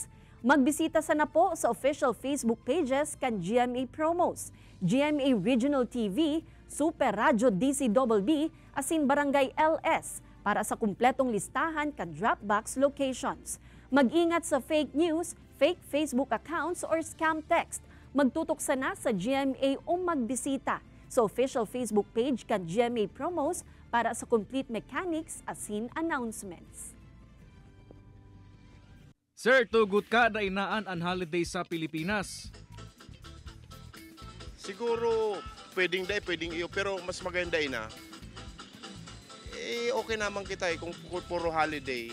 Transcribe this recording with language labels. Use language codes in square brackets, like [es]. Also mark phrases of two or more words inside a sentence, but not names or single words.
[bik] Magbisita sana po sa official Facebook pages kan GMA Promos, GMA Regional TV, Super Radio DCBB, asin Barangay LS para sa kumpletong listahan kan Dropbox locations. [tl] Mag-ingat sa [en] fake news, fake Facebook accounts or scam text. [bik] Magtutok sana sa GMA o magbisita sa official Facebook page kan GMA Promos para sa [en] complete mechanics [bik] asin announcements. Sir, tugot ka na inaan ang holiday sa Pilipinas. [tl] Siguro pwedeng iyo, pero mas maganda na. [bik] Okay naman kita kung puro holiday.